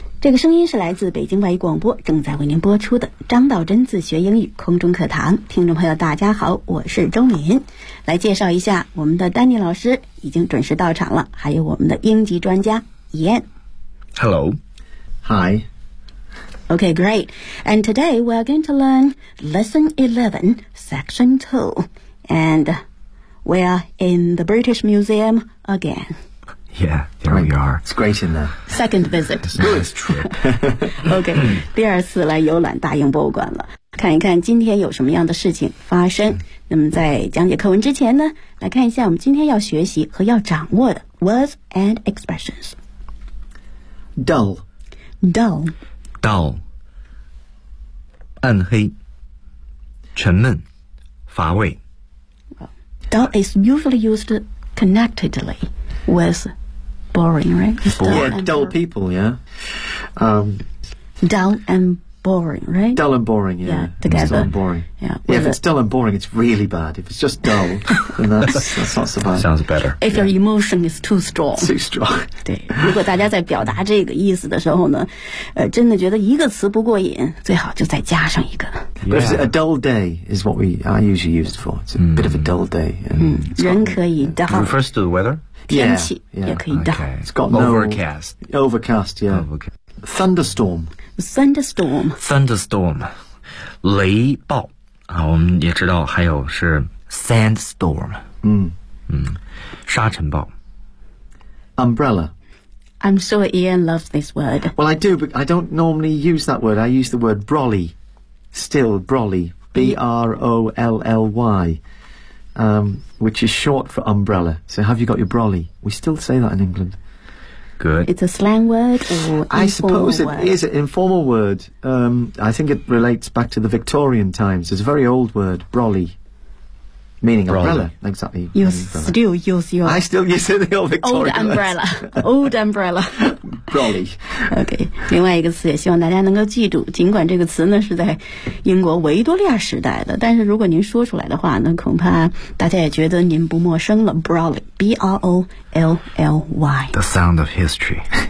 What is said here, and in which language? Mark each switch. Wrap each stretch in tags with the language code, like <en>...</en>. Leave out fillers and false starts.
<zh>这个声音是来自北京外语广播正在为您播出的张道真自学英语空中课堂。听众朋友大家好，我是周敏。来介绍一下，我们的丹尼老师已经准时到场了，还有我们的英籍专家 Ian。</zh> <en>Hello. Hi. Okay, great. And today we are going to learn Lesson 11, Section 2. And we are in the British Museum again. Yeah, there we are. It's great in there. Second visit. Good trip.</en> <zh>Okay, 第二次来游览大英博物馆了，看一看今天有什么样的事情发生。那么在讲解课文之前呢，来看一下我们今天要学习和要掌握的</zh> <en>words and expressions. Dull. Dull.</en> <zh>Dull. 暗黑，沉闷，乏味。</zh> <en>Dull is usually used connectedly. With boring, right? Yeah, dull people, yeah. Dull and boring, right? Dull and boring, yeah. Together. Dull and boring. Yeah, if it's dull and boring, it's really bad. If it's just dull, then that's not so bad. Sounds better. If your emotion is too strong. Too strong.</en> <zh>对，如果大家在表达这个意思的时候呢，真的觉得一个词不过瘾，最好就再加上一个。</zh> <en>But if it's a dull day is what we are usually used for. It's a bit of a dull day.</en> <zh>人可以 dull.</zh> <en>It refers to the weather?</en> <zh>天气也可以 dull.</zh> <en>Okay. It's got overcast. No, overcast, yeah. Thunderstorm. Thunderstorm.</en> <zh>Thunderstorm. 雷暴、啊、我们也知道还有是 sandstorm. 沙尘暴。</zh> <en>Umbrella. I'm sure Ian loves this word. Well, I do, but I don't normally use that word. I use the word brolly. Still, brolly. B-R-O-L-L-Y. Which is short for umbrella. So have you got your brolly? We still say that in England. Good. It's a slang word or informal I suppose it word? Is an informal word. I think it relates back to the Victorian times. It's a very old word, brolly. Meaning brolly. Umbrella. Exactly. You still use your... I still use it in the old Victorian Old umbrella. Old umbrella. brolly. Okay.</en> <zh>另外一个词也希望大家能够记住，尽管这个词呢是在英国维多利亚时代的，但是如果您说出来的话呢，恐怕大家也觉得您不陌生了。</zh> <en>Brolly, B-R-O-L-L-Y. The sound of history.</en>